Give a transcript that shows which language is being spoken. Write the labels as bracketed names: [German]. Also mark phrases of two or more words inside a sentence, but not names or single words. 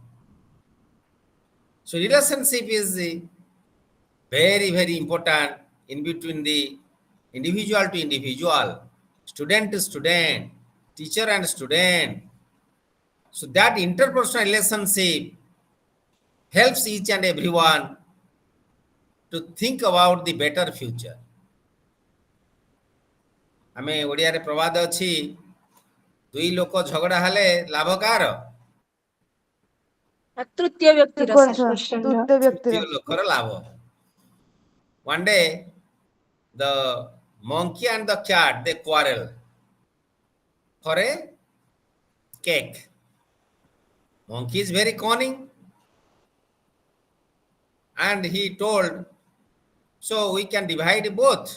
[English] So relationship is very, very important in between the individual to individual, student to student, teacher and student. So that interpersonal relationship helps each and everyone to think about the better future. [Odia] ଆମେ ଓଡ଼ିଆ ରେ ପ୍ରବାଦ ଅଛି ଦୁଇ ଲୋକ ଝଗଡ଼ା ହେଲେ ଲାଭ କାର ତୃତୀୟ ବ୍ୟକ୍ତି ତୃତୀୟ ବ୍ୟକ୍ତିର ତୃତୀୟ ଲୋକର ଲାଭ. [English] One day the monkey and the cat they quarrel for a cake. Monkey is very cunning and he told, so we can divide both.